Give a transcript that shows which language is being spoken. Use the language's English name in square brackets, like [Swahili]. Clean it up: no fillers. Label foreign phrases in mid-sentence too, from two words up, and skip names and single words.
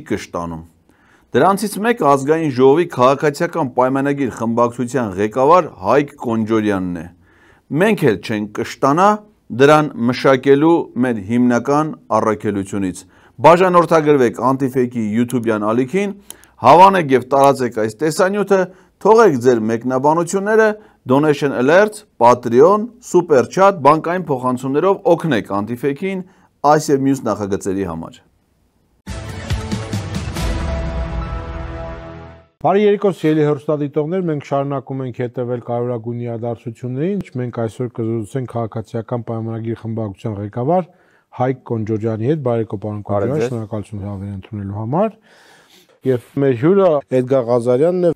[Armenian] կշտանում։ Դրանցից մեկը ազգային ժողովի քաղաքացիական պայմանագիր խմբակցության ղեկավար Հայկ Կոնջորյանն է։ Մենք էլ չենք կշտանա դրան մշակելու մեր հիմնական առաքելությունից։ Բաժանորդագրվեք Անտիֆեյքի YouTube-յան ալիքին, հավանեք եւ տարածեք այս տեսանյութը, թողեք ձեր մեկնաբանությունները, [English] donation alert, Patreon, super chat, [Armenian] բանկային փոխանցումներով օգնեք Անտիֆեյքին այս եւ մյուս նախագծերի համար։ Բարի երեկո սիրելի հեռուստադիտողներ, մենք շարունակում ենք հետևել կարևորագույն իրադարձություններին, մենք այսօր կզրուցենք քաղաքացիական պայմանագիր խմբակցության ղեկավար Հայկ Կոնջորյանի հետ, բարեկո պարոն Կոնջորյան, շնորհակալություն հավեր ընդունելու համար։ Եվ մեր հյուրը Էդգար Ղազարյանն է։